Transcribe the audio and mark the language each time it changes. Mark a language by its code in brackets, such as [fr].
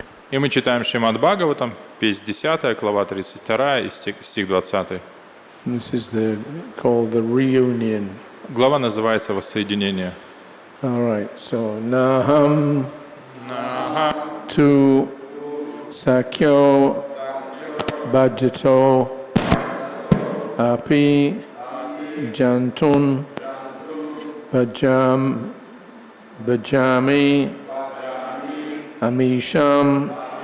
[ru] И мы читаем Śrīmad-Bhāgavatam, песнь 10, глава 32 и стих 20. [en] This is called the reunion. [ru] Глава называется «Воссоединение». [en] All right, so [sa] Naham Tu Sakyo Bhajato Api Jantun Bhajami Amisham